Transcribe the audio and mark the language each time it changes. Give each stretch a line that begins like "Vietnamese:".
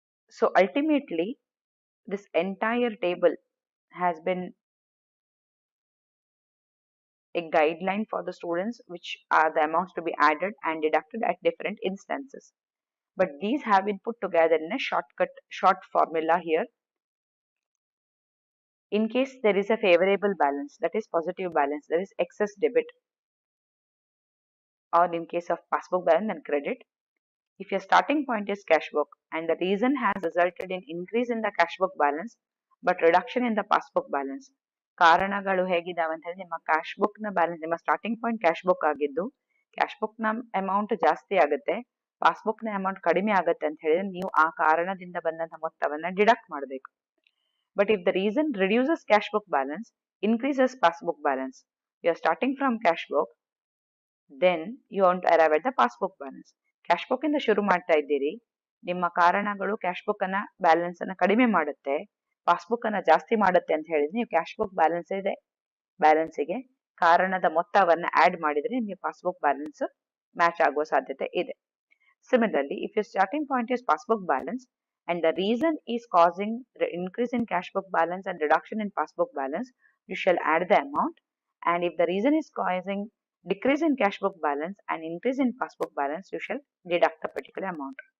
English: So ultimately, this entire table has been a guideline for the students, which are the amounts to be added and deducted at different instances. But these have been put together in a short formula here. In case there is a favorable balance, that is positive balance, there is excess debit, or in case of passbook balance and credit. If your starting point is cash book and the reason has resulted in increase in the cash book balance but reduction in the passbook balance,
Kannada: ಕಾರಣಗಳು ಹೇಗಿದಾವೆ ಅಂತ ಹೇಳಿ ನಿಮ್ಮ cash book ನ balance, ನಿಮ್ಮ starting point cash book ಆಗಿದ್ದು cash book ನ amount ಜಾಸ್ತಿ ಆಗುತ್ತೆ, ಪಾಸ್ಬುಕ್ ನ ಅಮೌಂಟ್ ಕಡಿಮೆ ಆಗುತ್ತೆ ಅಂತ ಹೇಳಿದ್ರೆ ನೀವು ಆ ಕಾರಣದಿಂದ ಬಂದಂತ ಮೊತ್ತವನ್ನ ಡಿಡಕ್ಟ್ ಮಾಡಬೇಕು.
English: But if the reason reduces cash book balance, increases passbook balance, you are starting from cash book, then you want to arrive at the passbook balance.
Kannada: Cash book ಇಂದ ಶುರು ಮಾಡ್ತಾ ಇದ್ದೀರಿ, ನಿಮ್ಮ ಕಾರಣಗಳು ಕ್ಯಾಶ್ ಬುಕ್ ಅನ್ನ balance ಅನ್ನ ಕಡಿಮೆ ಮಾಡುತ್ತೆ, ಪಾಸ್ಬುಕ್ ಅನ್ನ ಜಾಸ್ತಿ ಮಾಡುತ್ತೆ ಅಂತ ಹೇಳಿದ್ರೆ ನೀವು ಕ್ಯಾಶ್ ಬುಕ್ ಬ್ಯಾಲೆನ್ಸಿಗೆ ಕಾರಣದ ಮೊತ್ತವನ್ನ ಆಡ್ ಮಾಡಿದ್ರೆ ನಿಮಗೆ ಪಾಸ್ಬುಕ್ ಬ್ಯಾಲೆನ್ಸ್ ಮ್ಯಾಚ್ ಆಗುವ ಸಾಧ್ಯತೆ ಇದೆ.
English: Similarly, if your starting point is passbook balance and the reason is causing the increase in cash book balance and reduction in passbook balance, you shall add the amount. And if the reason is causing decrease in cash book balance and increase in passbook balance, you shall deduct the particular amount.